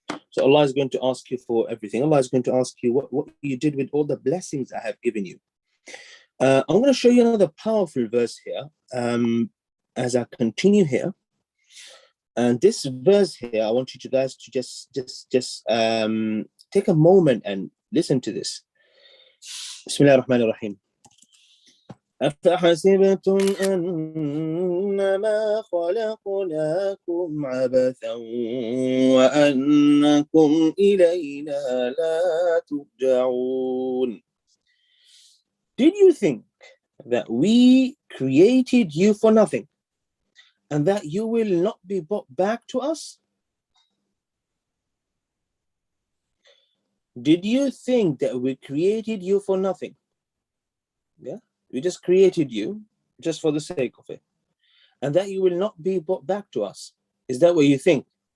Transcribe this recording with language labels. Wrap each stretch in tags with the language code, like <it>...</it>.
<en>So Allah is going to ask you for everything. Allah is going to ask you what you did with all the blessings I have given you. I'm going to show you another powerful verse here as I continue here. And this verse here, I want you guys to just take a moment and listen to this.</en> <ar>Bismillah ar-Rahman ar-Rahim. أفحسبتم أنما خلقناكم عبثا وأنكم إلينا لا ترجعون.</ar> <en>Did you think that we created you for nothing and that you will not be brought back to us? Did you think that we created you for nothing? Yeah, we just created you just for the sake of it, and that you will not be brought back to us. Is that what you think?</en>